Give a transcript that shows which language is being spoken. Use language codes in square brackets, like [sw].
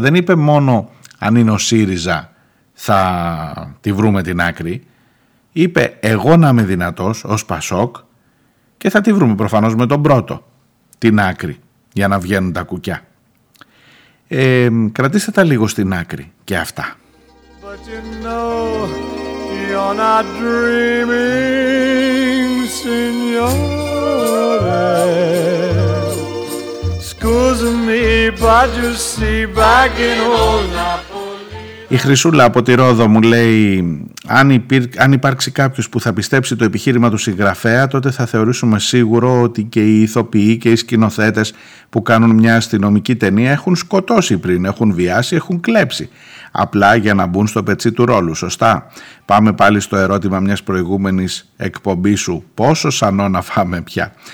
[el] Δεν είπε μόνο αν είναι ο ΣΥΡΙΖΑ θα τη βρούμε την άκρη. Είπε εγώ να είμαι δυνατός ως Πασόκ και θα τη βρούμε προφανώς με τον πρώτο την άκρη για να βγαίνουν τα κουκιά. Κρατήστε τα λίγο στην άκρη και αυτά. [en] But you know, you're not dreaming, signore. Excuse me, but you see, back in old Napoli. [el] Η Χρυσούλα από τη Ρόδο μου λέει αν υπάρξει κάποιος που θα πιστέψει το επιχείρημα του συγγραφέα, τότε θα θεωρήσουμε σίγουρο ότι και οι ηθοποιοί και οι σκηνοθέτες που κάνουν μια αστυνομική ταινία έχουν σκοτώσει πριν, έχουν βιάσει, έχουν κλέψει, απλά για να μπουν στο πετσί του ρόλου, σωστά? Πάμε πάλι στο ερώτημα μιας προηγούμενης εκπομπής σου, πόσο σανό να φάμε πια.